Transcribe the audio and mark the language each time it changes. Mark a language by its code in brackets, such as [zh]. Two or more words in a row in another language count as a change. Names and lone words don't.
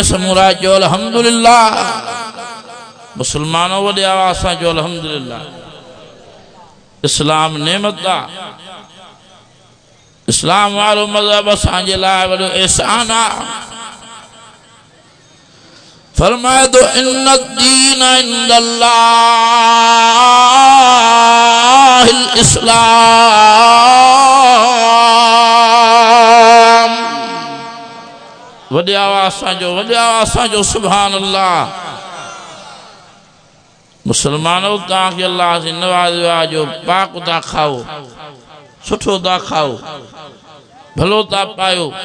[sd] समूरा जो अल्हम्दुलिल्लाह। मुसलमानों वॾे आवाज़ सां जो अल्हम्दुलिल्लाह। इस्लाम नेमत आहे, इस्लाम वारो मज़हब असांजे लाइ वॾो एहसान आहे। फरमाए तो [ar] إن الدين عند الله الإسلام. [sd] वॾे आवाज़ सां जो [ar] سبحان الله. [sd] मुसलमानों तव्हांखे अल्लाह से नवाज़ियो आहे जो पाक था खाओ, सुठो था खाओ, भलो था पायो।